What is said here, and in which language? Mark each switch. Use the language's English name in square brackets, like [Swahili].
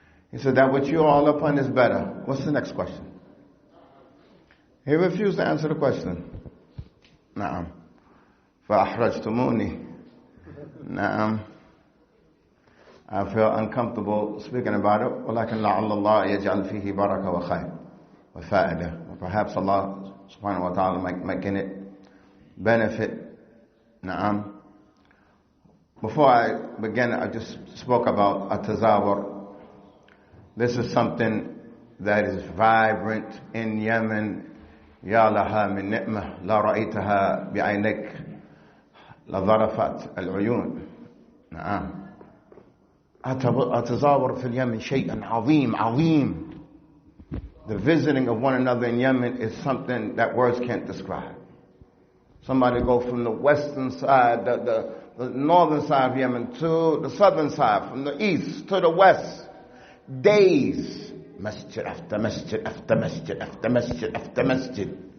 [English] He said that what you're all upon is better. What's the next question? He refused to answer the question. [Arabic] نعم فأحرجتموني. [English] نعم, I feel uncomfortable speaking about it. [Arabic] ولكن لعل الله يجعل فيه بركة وخير وفائدة. [English] Perhaps Allah subhanahu wa ta'ala might in it benefit. Na'am. Before I begin, I just spoke about at-tazawur. This is something that is vibrant in Yemen. [Arabic] Ya laha min ni'mah la ra'aytaha bi'aynik la dharafat al-uyun. Na'am. التزاور في اليمن شيء عظيم عظيم [English] The visiting of one another in Yemen is something that words can't describe. Somebody go from the western side, the northern side of Yemen to the southern side, from the east to the west. Days. Masjid after masjid after masjid after masjid after masjid.